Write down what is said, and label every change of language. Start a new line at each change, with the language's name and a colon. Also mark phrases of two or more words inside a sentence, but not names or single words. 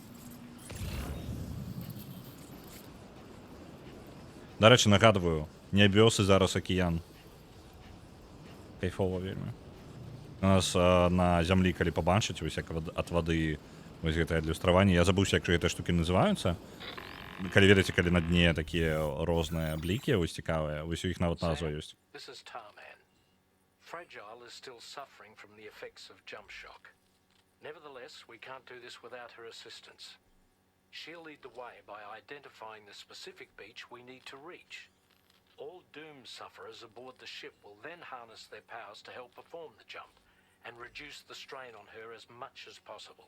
Belarusian: Дарэчы, нагадваю, нябёсы зараз акіян. Кайфова вельмі. У нас на зямлі, калі пабачыць, вось як ад вады вось гэтае адлюстраванне, я забыўся, як гэтыя штукі называюцца. Калі ведаеце, калі на дне такія розныя блікі, вось цікавыя, вось у іх нават назва ёсць.
English: Fragile is still suffering from the effects of jump shock. Nevertheless, we can't do this without her assistance. She'll lead the way by identifying the specific beach we need to reach. All doom sufferers aboard the ship will then harness their powers to help perform the jump and reduce the strain on her as much as possible.